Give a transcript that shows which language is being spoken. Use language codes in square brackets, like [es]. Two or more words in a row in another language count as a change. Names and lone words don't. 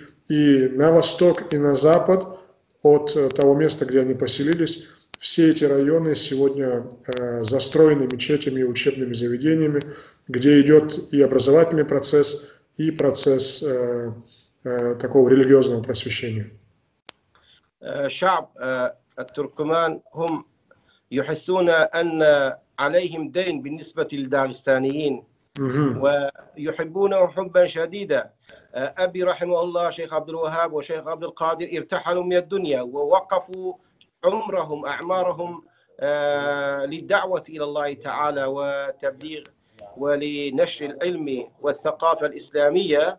[ru] И на восток, и на запад от того места, где они поселились, все эти районы сегодня застроены мечетями и учебными заведениями, где идет и образовательный процесс, и процесс такого религиозного просвещения. [ar] شعب التركمان هم يحسون أن عليهم دين بالنسبة للداغستانيين ويحبونه حبا شديدا. أبي رحمه الله شيخ عبد الوهاب وشيخ عبد القادر ارتحلوا من الدنيا ووقفوا عمرهم أعمارهم للدعوة إلى الله تعالى وتبليغ ولنشر العلم والثقافة الإسلامية.